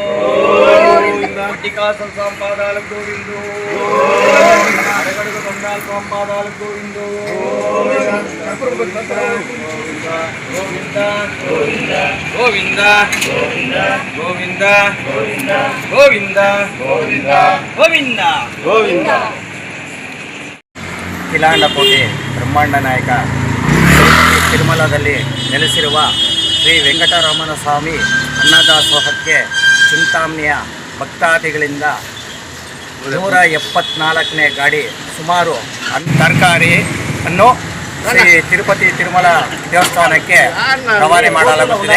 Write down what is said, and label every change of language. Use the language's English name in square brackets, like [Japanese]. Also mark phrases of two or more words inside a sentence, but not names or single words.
[Telugu] టికాసల స్వామి పాదాలకు గోవిందో అడగడుగు దండాల స్వామి పాదాలకు గోవిందో గోవింద గోవింద గోవింద గోవింద గోవింద గోవింద గోవింద [Kannada] ಕಿಲಾಂಡಕೋಟೆ ಬ್ರಹ್ಮಾಂಡ ನಾಯಕ ತಿರುಮಲದಲ್ಲಿ ನೆಲೆಸಿರುವ ಶ್ರೀ ವೆಂಕಟರಮಣ ಸ್ವಾಮಿ ಅನ್ನದಾಸೋಹಕ್ಕೆ ಚಿಂತಾಮಣಿಯ ಭಕ್ತಾದಿಗಳಿಂದ 174ನೇ ಗಾಡಿ ಸುಮಾರು ತರಕಾರಿಯನ್ನು ಶ್ರೀ ತಿರುಪತಿ ತಿರುಮಲ ದೇವಸ್ಥಾನಕ್ಕೆ ರವಾನೆ ಮಾಡಲಾಗುತ್ತಿದೆ.